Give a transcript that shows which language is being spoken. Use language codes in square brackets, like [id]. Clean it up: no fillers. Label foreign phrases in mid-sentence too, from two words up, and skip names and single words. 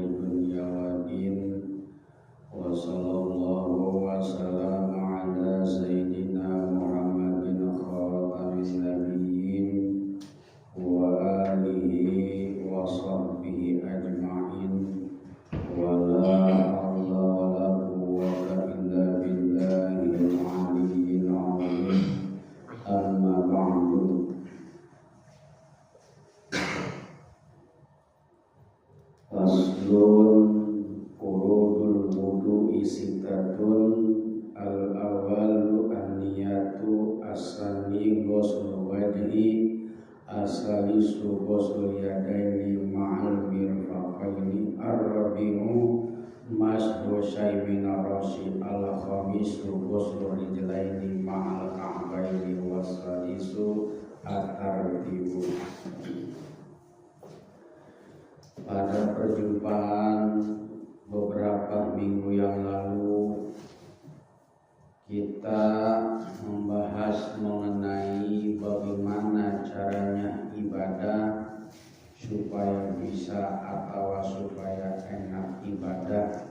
[ar] دنيا ودين وصلى الله وسلم على سيدنا محمد خاتم النبيين وعلى آله وصحبه أجمعين ولا حول ولا قوة إلا بالله العلي العظيم. أما بعد. فصل فروض الوضوء ستة. الأول النية الثاني غسل الوجه الثالث غسل اليدين مع المرفقين الرابع مسح شيء من الرأس الخامس غسل الرجلين مع الكعبين والسادس الترتيب. [id] Pada perjumpaan beberapa minggu yang lalu kita membahas mengenai bagaimana caranya ibadah supaya bisa atau supaya enak ibadah.